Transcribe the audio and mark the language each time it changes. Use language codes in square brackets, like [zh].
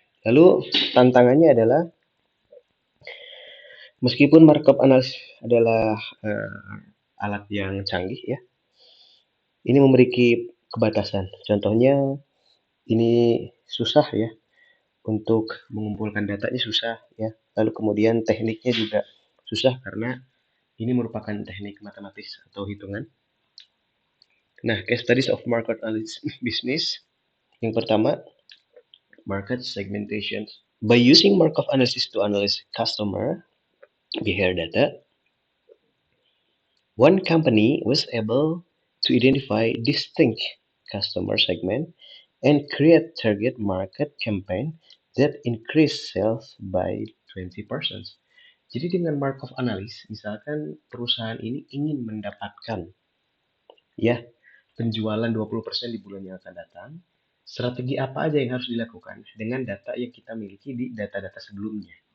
[id] Lalu tantangannya adalah meskipun markup analysis adalah alat yang canggih ya, ini memiliki kebatasan. Contohnya ini susah ya untuk mengumpulkan datanya, susah ya. Lalu kemudian tekniknya juga susah karena ini merupakan teknik matematis atau hitungan. [en] Nah, case studies of market analysis business. [id] Yang pertama, [en] market segmentation. By using Markov analysis to analyze customer behavior data, one company was able to identify distinct customer segment and create target market campaign that increase sales by 20%. [id] Jadi dengan Markov analysis, misalkan perusahaan ini ingin mendapatkan ya penjualan 20% di bulan yang akan datang, strategi apa aja yang harus dilakukan dengan data yang kita miliki di data-data sebelumnya.